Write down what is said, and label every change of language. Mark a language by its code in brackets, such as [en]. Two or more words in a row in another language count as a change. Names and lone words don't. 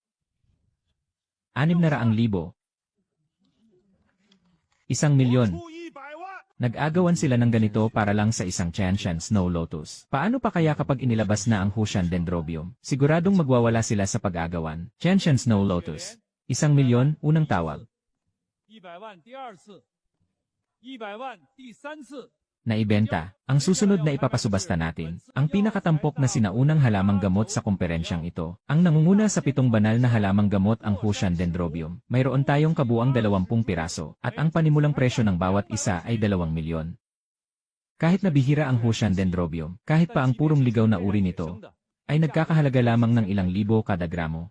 [tl] 600,000. 1,000,000. Nag-agawan sila ng ganito para lang sa isang Chanshan Snow Lotus. Paano pa kaya kapag inilabas na ang Ocean Dendrobium? Siguradong magwawala sila sa pag-agawan. Chanshan Snow Lotus. 1,000,000, unang tawag. [zh] 100 万第二次，100万第三次。 [tl] Naibenta. Ang susunod na ipapasubasta natin, ang pinakatampok na sinaunang halamang gamot sa komperensyang ito. Ang nangunguna sa 7 banal na halamang gamot ang Ocean Dendrobium. Mayroon tayong kabuang 20 piraso, at ang panimulang presyo ng bawat isa ay 2,000,000. Kahit nabihira ang Ocean Dendrobium, kahit pa ang purong ligaw na uri nito, ay nagkakahalaga lamang ng ilang libo kada gramo.